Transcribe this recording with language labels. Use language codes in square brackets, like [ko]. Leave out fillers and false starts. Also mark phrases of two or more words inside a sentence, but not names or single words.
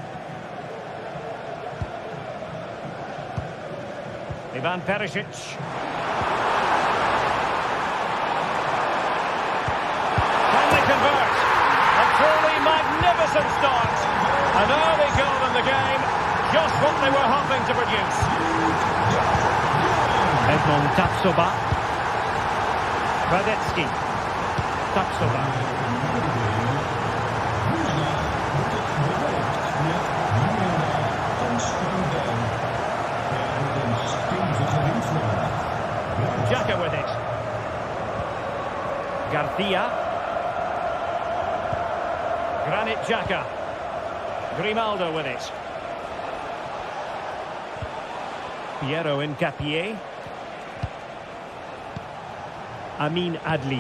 [en] Ivan Perisic. Can they convert? A truly magnificent start. An early goal in the game. Just what they were hoping to produce. Edmond Tapsoba. Radetzky. Tapsoba. Xhaka with it. Garcia. Granit Xhaka. Grimaldo with it. Piero Hincapié. Amin Adli.